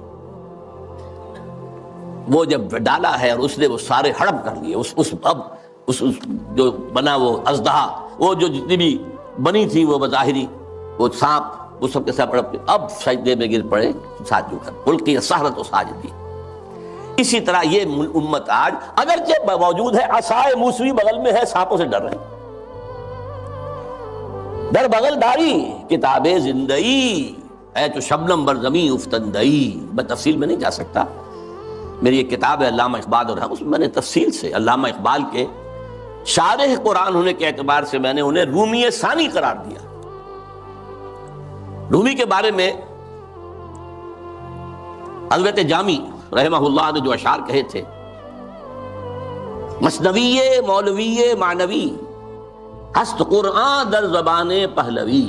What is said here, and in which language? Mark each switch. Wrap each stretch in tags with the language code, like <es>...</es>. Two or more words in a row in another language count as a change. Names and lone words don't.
<ur>وہ جب ڈالا ہے اور اس نے وہ سارے ہڑپ کر لیے, اس جو بنا وہ اژدہا, وہ جو جتنی بھی بنی تھی وہ بظاہری وہ سانپ, وہ سب کے ساتھ ہڑپ, اب سجدے میں گر پڑے ساجدوں کر,</ur> <ar>القی السحرۃ ساجدین.</ar> <ur>اسی طرح یہ امت آج اگرچہ موجود ہے, عصائے موسوی بغل میں ہے, سانپوں سے ڈر رہے ہیں.</ur> <fa>در بغل داری کتاب زندئی ہے تو شبنم بر زمین افتندئی.</fa> <ur>میں تفصیل میں نہیں جا سکتا, میری ایک کتاب ہے علامہ اقبال اور اس میں میں نے تفصیل سے علامہ اقبال کے شارح قرآن ہونے کے اعتبار سے میں نے انہیں رومی ثانی قرار دیا. رومی کے بارے میں حضرت جامی رحمہ اللہ نے جو اشعار کہے تھے,</ur> <fa>مثنوی مولوی معنوی ہست قرآن در زبان پہلوی.</fa>